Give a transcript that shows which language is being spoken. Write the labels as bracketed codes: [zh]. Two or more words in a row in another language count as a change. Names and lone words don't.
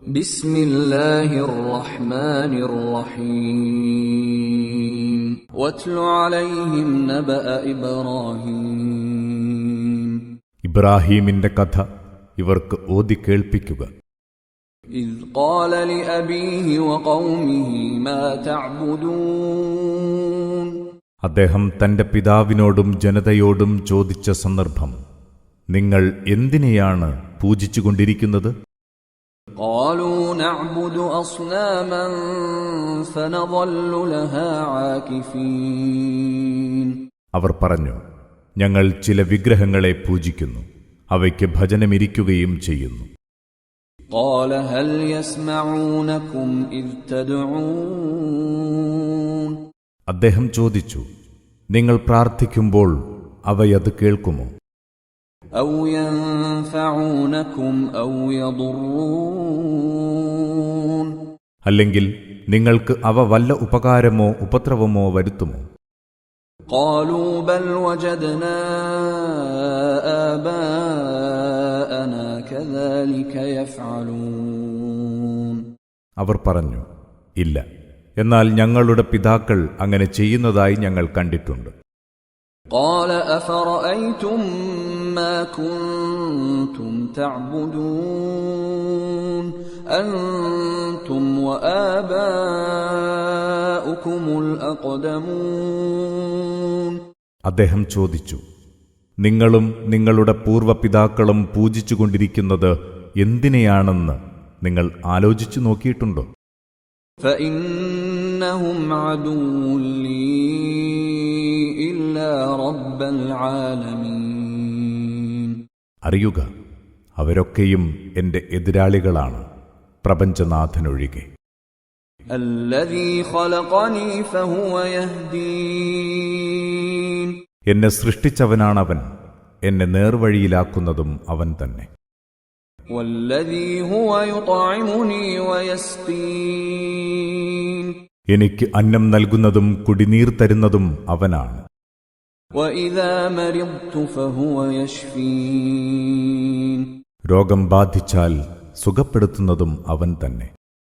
[ar] بسم الله الرحمن الرحيم واتل عليهم نبأ إبراهيم [ml] ഇബ്രാഹീമിന്റെ കഥ ഇവർക്ക് ഓതി കേൾപ്പിക്കുക. [ar] إذ قال لأبيه وقومه ما تعبدون [ml] അദ്ദേഹം തന്റെ പിതാവിനോടും ജനതയോടും ചോദിച്ച സന്ദർഭം, നിങ്ങൾ എന്തിനെയാണ് പൂജിച്ചുകൊണ്ടിരിക്കുന്നത്? [ar] قالوا نعبد أصناما فنظل لها عاكفين [ml] അവർ പറഞ്ഞു, ഞങ്ങൾ ചില വിഗ്രഹങ്ങളെ പൂജിക്കുന്നു, അവയ്ക്ക് ഭജനമിരിക്കുകയും ചെയ്യുന്നു. [ar] قال هل يسمعونكم إذ تدعون [ml] അദ്ദേഹം ചോദിച്ചു, നിങ്ങൾ പ്രാർത്ഥിക്കുമ്പോൾ അവയത് കേൾക്കുമോ? [ar] أو ينفعونكم أو يضرون [ml] അല്ലെങ്കിൽ നിങ്ങൾക്ക് അവ വല്ല ഉപകാരമോ ഉപദ്രവമോ വരുത്തുമോ? [ar] قالوا بل وجدنا آباءنا كذلك يفعلون [ml] അവർ പറഞ്ഞു, ഇല്ല, എന്നാൽ ഞങ്ങളുടെ പിതാക്കൾ അങ്ങനെ ചെയ്യുന്നതായി ഞങ്ങൾ കണ്ടിട്ടുണ്ട്. [ar] قال أفرأيتم ما كنتم تعبدون أنتم وآباؤكم الأقدمون [ml] അദ്ദേഹം ചോദിച്ചു, നിങ്ങളും നിങ്ങളുടെ പൂർവ്വപിതാക്കളും പൂജിച്ചുകൊണ്ടിരിക്കുന്നത് എന്തിനെയാണെന്ന് നിങ്ങൾ ആലോചിച്ചു നോക്കിയിട്ടുണ്ടോ? [ar] فإنهم عدو لي إلا رب العالمين [ml] അറിയുക, അവരൊക്കെയും എന്റെ എതിരാളികളാണ്, പ്രപഞ്ചനാഥനൊഴികെ. [ar] الذي خلقني فهو يهدين [ml] എന്നെ സൃഷ്ടിച്ചവനാണവൻ, എന്നെ നേർവഴിയിലാക്കുന്നതും അവൻ തന്നെ. [ar] والذي هو يطعمني ويسقين [ml] എനിക്ക് അന്നം നൽകുന്നതും കുടിനീർ തരുന്നതും അവനാണ്. [ar] وإذا مرضت فهو يشفين [ml] രോഗം ബാധിച്ചാൽ സുഖപ്പെടുത്തുന്നതും അവൻ തന്നെ.